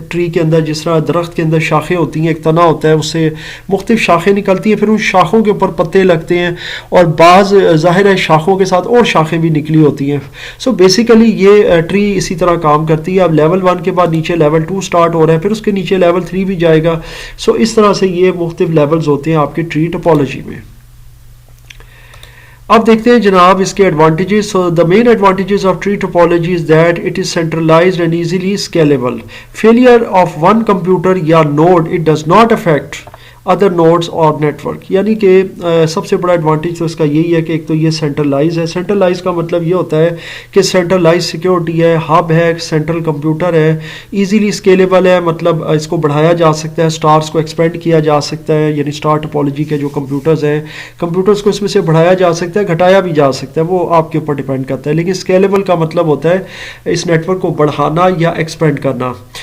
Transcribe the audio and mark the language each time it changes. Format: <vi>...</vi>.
<ur>Tree کے اندر جس طرح درخت کے اندر شاخیں ہوتی ہیں، ایک تنا ہوتا ہے، اس سے مختلف شاخیں نکلتی ہیں، پھر ان شاخوں کے اوپر پتے لگتے ہیں، اور بعض ظاہر ہے شاخوں کے ساتھ اور شاخیں بھی نکلی ہوتی ہیں. بیسیکلی یہ ٹری اسی طرح کام کرتی ہے. اب لیول 1 کے بعد نیچے لیول 2 سٹارٹ ہو رہا ہے، پھر اس کے نیچے لیول 3 بھی جائے گا. اس طرح سے یہ مختلف لیولز ہوتے ہیں آپ کے ٹری ٹپالوجی میں. اب دیکھتے ہیں جناب اس کے advantages.</ur> <en>the main advantages of tree topology is that it is centralized and easily scalable. Failure of one computer یا node it does not affect other nodes اور network.</en> <ur>یعنی کہ سب سے بڑا ایڈوانٹیج تو اس کا یہی ہے کہ ایک تو یہ سینٹرلائز ہے. سینٹرلائز کا مطلب یہ ہوتا ہے کہ سینٹرلائز سیکیورٹی ہے، ہب ہے، سینٹرل کمپیوٹر ہے، ایزیلی اسکیلیبل ہے، مطلب اس کو بڑھایا جا سکتا ہے، سٹارز کو ایکسپینڈ کیا جا سکتا ہے. یعنی سٹار ٹپالوجی کے جو کمپیوٹرز ہیں، کمپیوٹرز کو اس میں سے بڑھایا جا سکتا ہے، گھٹایا بھی جا سکتا ہے، وہ آپ کے اوپر ڈیپینڈ کرتا ہے. لیکن اسکیلیبل کا مطلب ہوتا ہے اس نیٹورک کو بڑھانا یا ایکسپینڈ کرنا.</ur>